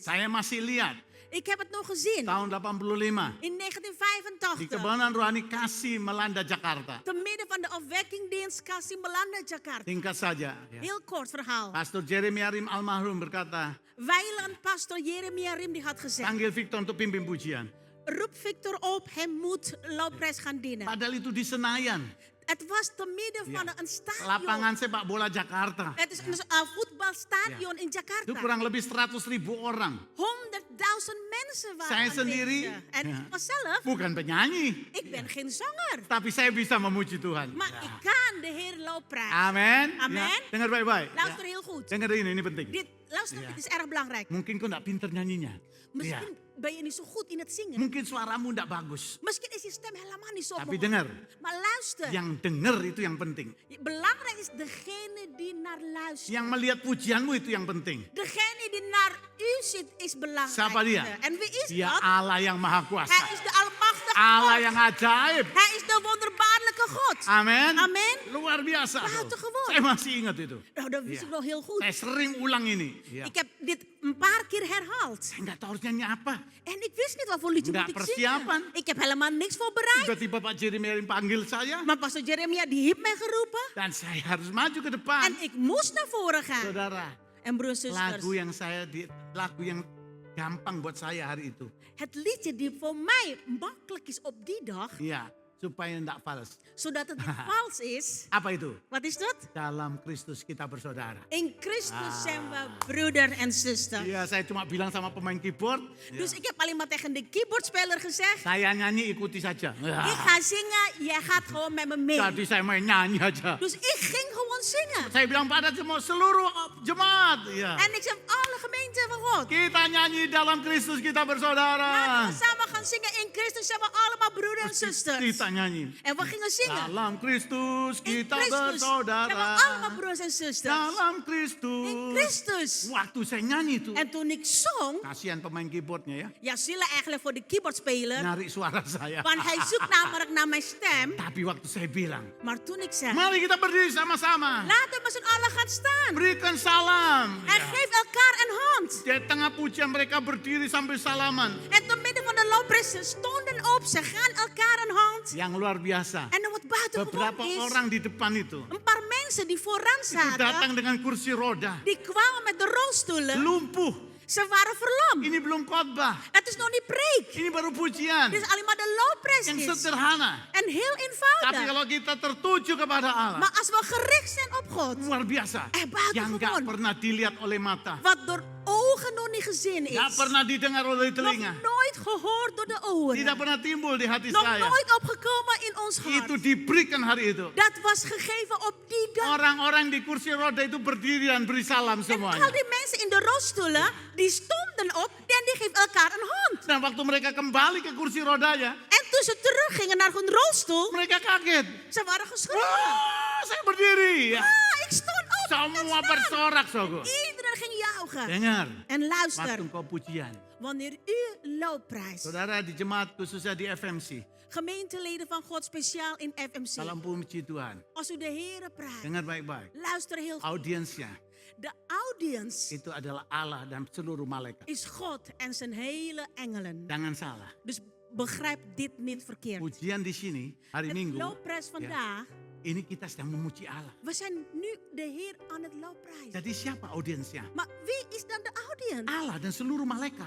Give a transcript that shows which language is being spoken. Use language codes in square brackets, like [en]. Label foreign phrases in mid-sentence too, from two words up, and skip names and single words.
[id] Saya masih lihat [nl] Ik heb het nog gezien. [id] tahun 85 [nl] In [id] di [nl] 1985. [id] Kebanahan Rohani Kasih melanda Jakarta. [nl] Te midden van de afwekkingdienst Kasih Melanda Jakarta. [id] Singkat saja. Ya. [nl] Heel kort verhaal. [id] Pastor Jeremia Rim almarhum berkata, [nl] Weiland pastor Jeremia Rim die had gezegd. [id] panggil Victor untuk pimpin pujian. [nl] Roep Victor op, hij moet lofprijs gaan dienen. [id] Padahal itu di Senayan, [nl] Het was te midden van Ja. een stadion. [id] lapangan sepak bola Jakarta. [nl] Het is een voetbalstadion in Jakarta. [id] Itu kurang lebih 100.000 orang. [nl] 100.000 mensen waren [id] Saya [nl] aanwezig. [id] sendiri. [nl] En Ja. ik was zelf, [id] Bukan penyanyi, [nl] ik ben geen zanger. [id] tapi saya bisa memuji Tuhan. [nl] Maar ik kan de Heer lofprijzen. [id] Amin. [nl] Amen. [id] Ya, dengar baik-baik. [nl] Luister [id] Ya. [nl] heel goed. [id] Dengar ini penting. [nl] Luister, Ja. dit is erg belangrijk. [id] Mungkin kau tidak pinter nyanyinya. Ya. [nl] Misschien ben je niet zo goed in het zingen. [id] Mungkin suaramu tidak bagus. [nl] Misschien is je stem helemaal niet zo [id] Tapi [nl] mooi. [id] dengar, [nl] Maar luister, [id] yang dengar itu yang penting. [nl] belangrijk is degene die naar luistert. [id] Yang melihat pujianmu itu yang penting. [nl] Degene die naar u zit is belangrijk. [id] Siapa dia? [nl] En wie is [id] Dia [nl] dat? [id] Allah yang maha [nl] Hij [id] kuasa. [nl] is de almachtige [id] Allah [nl] God. [id] yang ajaib. [nl] Hij is de wonderbaarlijke God. [id] Amin. Amin. Luar biasa. [nl] Buitengewoon. [id] Saya masih ingat itu. [nl] Nou, dat wist Ja. ik nog heel goed. [id] Saya sering ulang ini. Ya. [nl] Ik heb dit een paar keer herhaald. [id] Saya nggak tahu harus nyanyi apa. [nl] En ik wist niet wat voor liedje [id] Nggak [nl] moet ik [id] persiapan. [nl] zingen. Ik heb helemaal niks voorbereid. [id] Tiba-tiba Pak Jeremia panggil saya. [nl] Maar pastor Jeremia die heeft mij geroepen. [id] Dan saya harus maju ke depan. [nl] En ik moest naar voren gaan. [id] Saudara, [nl] En broers en zusters, [id] lagu yang gampang buat saya hari itu. [nl] het liedje die voor mij makkelijk is op die dag, [id] Iya, supaya tidak fals. [nl] zodat het niet vals is. [id] Apa itu? [nl] Wat is dat? [id] Dalam Kristus kita bersaudara. [nl] In Christus zijn we broeder en zuster. [id] Iya, saya cuma bilang sama pemain keyboard. [nl] Dus ik heb alleen maar tegen de keyboardspeler gezegd, [id] Saya nyanyi ikuti saja. [nl] ik ga zingen, jij gaat gewoon met me mee. [id] Tadi saya main nyanyi aja. [nl] Dus ik ging gewoon zingen. [id] Saya bilang pada seluruh jemaat. Ya. [nl] En ik zeg, alle gemeenten van God, [id] Kita nyanyi dalam Kristus kita bersaudara. [nl] laten we samen gaan zingen. In Christus zijn we allemaal broeder en zusters. [id] Kita nyanyi. [nl] En we gingen zingen. [id] Dalam Kristus [nl] In [id] kita [nl] Christus zijn we [id] bersaudara. [nl] allemaal broers en zusters. [id] Dalam [nl] In [id] Kristus. [nl] Christus. [id] Waktu saya nyanyi itu. [nl] En toen ik zong, [id] Kasihan pemain keyboardnya ya. [nl] ja, zielig eigenlijk voor de keyboardspeler. [id] Nyari suara saya. [nl] Want hij zoekt namelijk naar mijn stem. [id] Tapi waktu saya bilang, [nl] Maar toen ik zei, [id] mari kita berdiri sama-sama. [nl] laten we met z'n allen gaan staan. [id] Berikan salam. [nl] En geef elkaar een hand. [id] Di tengah pujian mereka berdiri sambil salaman. [nl] En te midden van de lofprijs, ze stonden op, ze gaan elkaar een hand. [id] Yang luar biasa. [nl] En wat buitengewoon [id] Beberapa [nl] is, [id] orang di depan itu. [nl] een paar mensen die vooraan [id] Itu datang [nl] zaten, [id] dengan kursi roda. [nl] die kwamen met de rolstoelen. [id] Lumpuh. [nl] Ze waren verlamd. [id] Ini belum khotbah. [nl] Het is nog niet preek. [id] Ini baru pujian. [nl] Dit is alleen maar de lofprijs [id] Yang [nl] is. [id] sederhana. [nl] En heel [id] Tapi [nl] eenvoudig. [id] kalau kita tertuju kepada Allah. [nl] Maar als we gericht zijn op God, [id] Luar biasa. [nl] buitengewoon. [id] Yang gak pernah dilihat oleh mata. [nl] wat door ogen ogen nog niet gezien is. [id] Gak pernah didengar oleh [nl] Nog [id] telinga. [nl] nooit gehoord door de oren. [id] Tidak pernah timbul di hati [nl] Nog [id] saya. [nl] nooit opgekomen in ons hart. [id] Itu diberikan hari itu. [nl] Dat was gegeven op die dag. [id] Orang-orang di kursi roda itu berdiri dan beri salam [nl] En [id] semuanya. [nl] al die mensen in de rolstoelen, die stonden op en die geven elkaar een hand. [id] Dan waktu mereka kembali ke kursi rodanya, [nl] En toen ze teruggingen naar hun rolstoel, [id] mereka kaget. [nl] ze waren geschrokken. [id] Wah, saya berdiri. Ya. [nl] Ah, ik stond op. ik [id] Semua [nl] ben staan. [id] bersorak, Sogo. [nl] Iedereen ging juichen. [id] Dengar, [nl] En luister, [id] waktu engkau pujian. [nl] wanneer u loopprijst, [id] Saudara di jemaat khususnya di FMC, [nl] gemeenteleden van God speciaal in FMC, [id] dalam puji Tuhan. [nl] als u de Heere prijst, [id] Dengar baik-baik. [nl] luister heel goed. [id] Audiensnya [nl] De audience [id] itu adalah Allah dan seluruh malaikat. [nl] is God en zijn hele engelen. [id] Jangan salah. [nl] Dus begrijp dit niet verkeerd. [id] Pujian di sini hari [nl] Het [id] Minggu, [nl] loopprijs vandaag, [id] ini kita sedang memuji Allah. [nl] we zijn nu de Heer aan het loopprijzen. [id] Jadi siapa audiensnya? [nl] Maar wie is dan de audience? [id] Allah dan seluruh malaikat.